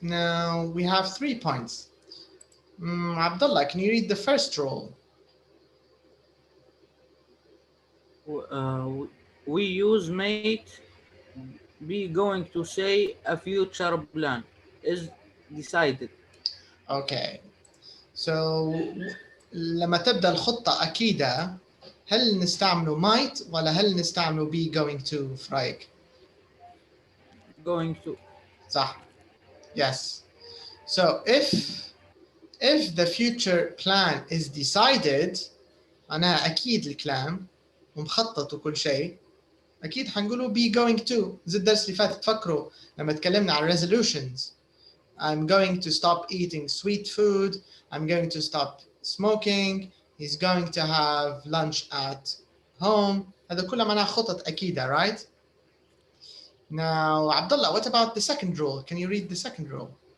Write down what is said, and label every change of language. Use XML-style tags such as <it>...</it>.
<en>Now we have 3 points. Abdullah, can you read the first rule? We use might be going to say a future plan is decided. Okay.</en> <ar>So لما تبدأ الخطة أكيدة هل نستعمله might ولا هل نستعمله be going to في رأيك؟</ar> <en>Going to.</en> <ar>صح.</ar> <en>Yes. So if the future plan is decided</en> <ar>معناها أكيد الكلام ومخطط وكل شيء أكيد حنقوله</ar> <en>be going to.</en> <ar>زي الدرس اللي فات تفكروا لما تكلمنا عن resolutions.</ar> <en>I'm going to stop eating sweet food. I'm going to stop smoking. He's going to have lunch at home.</en> <ar>هذا كله معناها خطط أكيدة,</ar> <en>right? Now, Abdullah, what about the second rule? Can you read the second rule?</en>